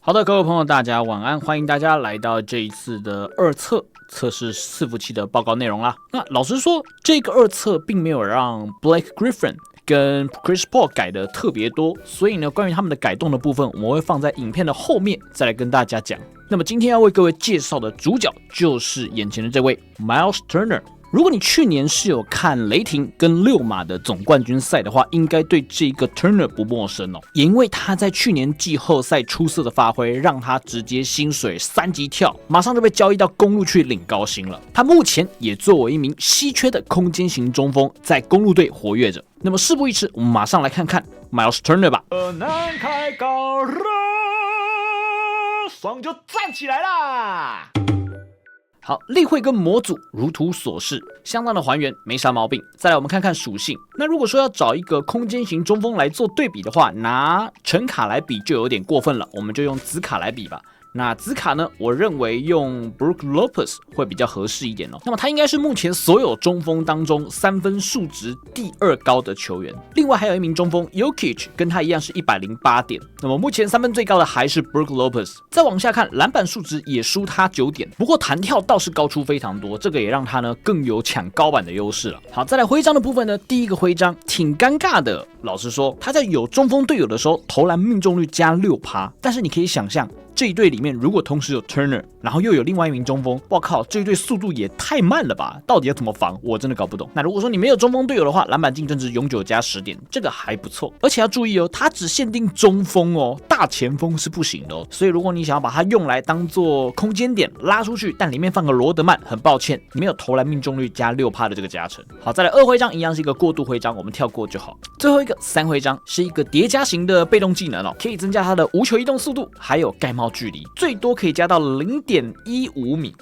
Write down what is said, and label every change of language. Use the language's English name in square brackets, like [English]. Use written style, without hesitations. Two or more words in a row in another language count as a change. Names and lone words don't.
[Chinese] 好的，各位朋友，大家晚安，歡迎大家來到這一次的二測測試伺服器的報告內容啦。那老實說，這個二測並沒有讓 Blake Griffin 跟 Chris Paul 改的特別多，所以呢，關於他們的改動的部分，我們會放在影片的後面再來跟大家講。那麼今天要為各位介紹的主角就是眼前的這位 Miles Turner。如果你去年是有看雷霆跟六馬的總冠軍賽的話，應該對這個 Turner 不陌生哦，也因為他在去年季後賽出色的發揮，讓他直接薪水3級跳，馬上就被交易到公鹿去領高薪了。他目前也作為一名稀缺的空間型中鋒，在公鹿隊活躍着。那麼事不宜遲，我們馬上來看看 Miles Turner 吧。南開高熱，爽就站起來啦！好，例會跟模組如圖所示，相當的還原，沒啥毛病。再來，我們看看屬性。那如果說要找一個空間型中鋒來做對比的話，拿橙卡來比就有點過分了，我們就用紫卡來比吧。那紫卡呢，我認為用 Brook Lopez 會比較合適一點哦。那麼他應該是目前所有中鋒當中三分數值第2高的球員。另外還有一名中鋒 Jokic 跟他一樣是108點。那麼目前三分最高的還是 Brook Lopez。再往下看，籃板數值也輸他9點，不過彈跳倒是高出非常多，這個也讓他呢更有搶高板的優勢了。好，再來徽章的部分呢，第一個徽章挺尷尬的。老實說，他在有中鋒隊友的時候，投籃命中率加6%，但是你可以想象。這一隊裡面如果同時有 Turner， 然後又有另外一名中鋒，哇靠，這一隊速度也太慢了吧！到底要怎麼防？我真的搞不懂。那如果說你沒有中鋒隊友的話，籃板競爭值永久加10點，這個還不錯。而且要注意哦，它只限定中鋒哦，大前鋒是不行的哦。所以如果你想要把它用來當做空間點拉出去，但裡面放個羅德曼，很抱歉，沒有投籃命中率加6%的這個加成。好，再來2徽章一樣是一個過渡徽章，我們跳過就好。最後一個3徽章是一個疊加型的被動技能哦，可以增加它的無球移動速度，還有蓋帽距離，最多可以加到0.15米。